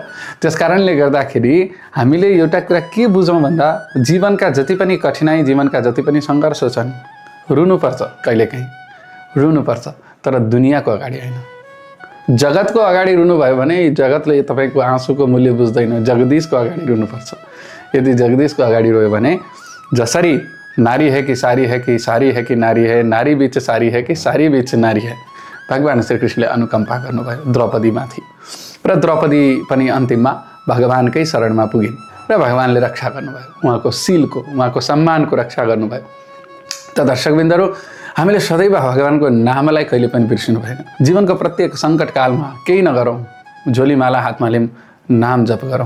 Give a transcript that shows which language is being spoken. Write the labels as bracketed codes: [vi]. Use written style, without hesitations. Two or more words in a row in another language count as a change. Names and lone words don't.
[ne] त्यस कारणले गर्दाखेरि हामीले एउटा कुरा के बुझौँ भन्दा, जीवनका जति पनि कठिनाइ, जीवनका जति पनि सङ्घर्ष छन्, रुनुपर्छ, कहिलेकाहीँ रुनुपर्छ, तर दुनियाँको अगाडि होइन। जगतको अगाडि रुनुभयो भने जगतले तपाईँको आँसुको मूल्य बुझ्दैन। जगदीशको अगाडि रुनुपर्छ। यदि जगदीशको अगाडि रोयो भने जसरी [hi] नारी है कि सारी है कि सारी है कि नारी है, नारी बीच सारी है कि सारी बीच नारी है, [ne] भगवान श्रीकृष्णले अनुकम्पा गर्नुभयो द्रौपदीमाथि र द्रौपदी पनि अन्तिममा भगवानकै शरणमा पुगिन् र भगवानले रक्षा गर्नुभयो, उहाँको शीलको, उहाँको सम्मानको रक्षा गर्नुभयो। त दर्शकबिन्दहरू, हामीले सदैव भगवानको नामलाई कहिले पनि बिर्सिनु भएन। जीवनको प्रत्येक सङ्कटकालमा केही नगरौँ, झोलीमाला हातमा लिऊँ, नाम जप गरौँ।